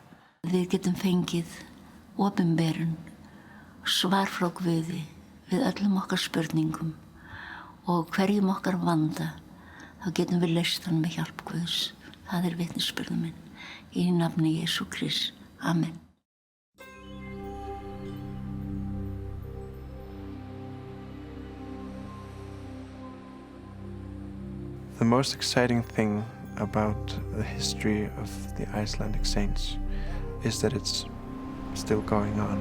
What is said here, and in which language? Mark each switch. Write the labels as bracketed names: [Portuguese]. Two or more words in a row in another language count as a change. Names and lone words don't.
[Icelandic] Við getum fengið opinberun, svar frá Guði við öllum okkar spurningum og hverjum okkar vanda, þá getum við leyst hann með hjálp Guðs. Það vitnisburður minn. Í nafni Jesú Krists. Amen. [English] The most exciting thing about the history of the Icelandic saints is that it's still going on.